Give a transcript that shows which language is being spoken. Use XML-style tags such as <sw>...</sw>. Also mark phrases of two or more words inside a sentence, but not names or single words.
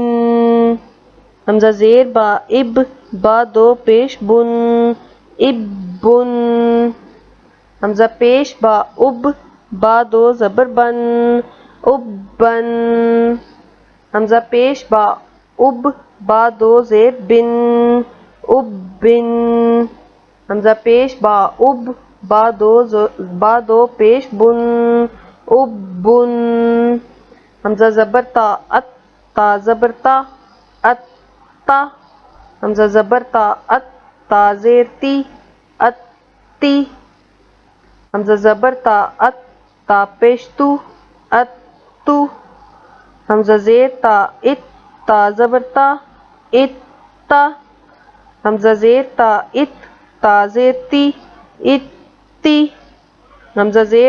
<ur>حمزہ زیر با اب، با دو پیش بن اب بن، حمزہ پیش با اب، با دو زبر بن اب بن، حمزہ پیش با اب، با دو زیر بن اب بن، حمزہ پیش با اب، با دو پیش بن اب بن، حمزہ زبر تا ات، تا زبر تا ات تا، حمزہ زبر تا ات، تا زیر تی ات تی، حمزہ زبر تا ات، تا پیش تو ات تو، حمزہ زیر تا ات، تا زبر تا ات تا، حمزہ زیر تا ات، تا زیر تی ات تی، حمزہ زیر</ur>